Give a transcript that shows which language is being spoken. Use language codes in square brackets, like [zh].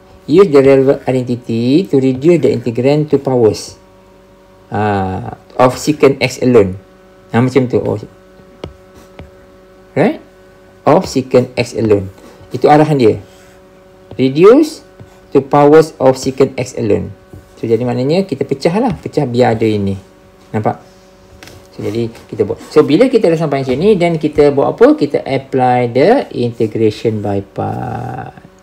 [en] Use the relevant identity to reduce the integrand to powers of secant x alone. [ms] Macam tu. [en] Right? Of secant x alone. [ms] Itu arahan dia. [en] Reduce to powers of secant x alone. [ms] So jadi maknanya kita pecah biar ada ini. Nampak? So jadi kita buat. So bila kita dah sampai macam ni, dan kita buat apa? Kita [en] apply the integration by part.